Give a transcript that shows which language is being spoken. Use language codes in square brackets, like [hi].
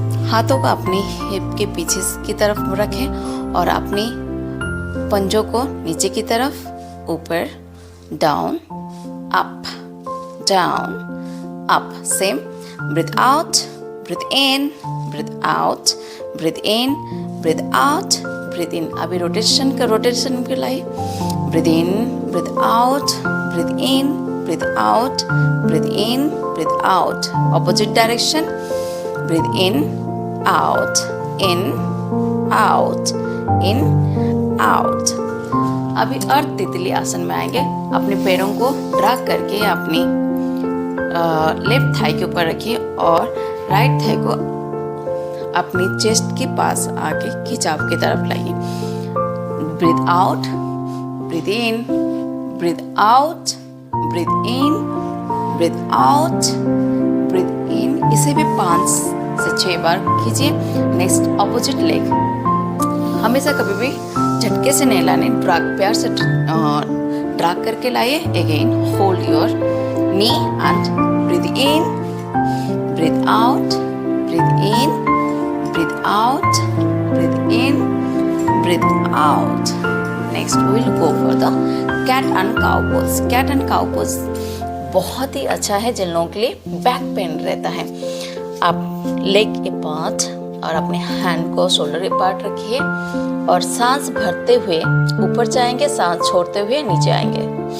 [hi] हाथों को अपनी हिप के पीछे की तरफ रखें और अपनी पंजों को नीचे की तरफ, ऊपर, down, up, [en] down, up. Same. Breathe out, breathe in, breathe out, breathe in, breathe out, breathe in. [hi] अभी रोटेशन के लाइए। [en] Breathe in, breathe out, breathe in, breathe out, breathe in, breathe out. Opposite direction. Breathe in, out, in, out, in, out. [hi] अभी अर्ध तितली आसन में आएंगे। अपने पैरों को ड्रैग करके अपनी लेफ्ट थाई के ऊपर रखिए और राइट थाई को अपनी चेस्ट के पास आके खिंचाव की तरफ लाइए। [en] Breathe out, breathe in, breathe out, breathe in, breathe out, breathe in. [hi] इसे भी 5 से 6 बार कीजिए। नेक्स्ट ऑपोजिट लेग, हमेशा कभी भी झटके से नहीं लाने, प्यार से ड्रैग करके लाइए। [en] Again hold your knee and breathe in, breathe out, breathe in, breathe out, breathe in, breathe out. Next we will go for the cat and cow pose. Cat and cow pose [hi] बहुत ही अच्छा है जिन लोगों के लिए back pain रहता है। आप leg के पार्ट और अपने हैंड को शोल्डर के पार्ट रखिए और सांस भरते हुए ऊपर जाएंगे, सांस छोड़ते हुए नीचे आएंगे।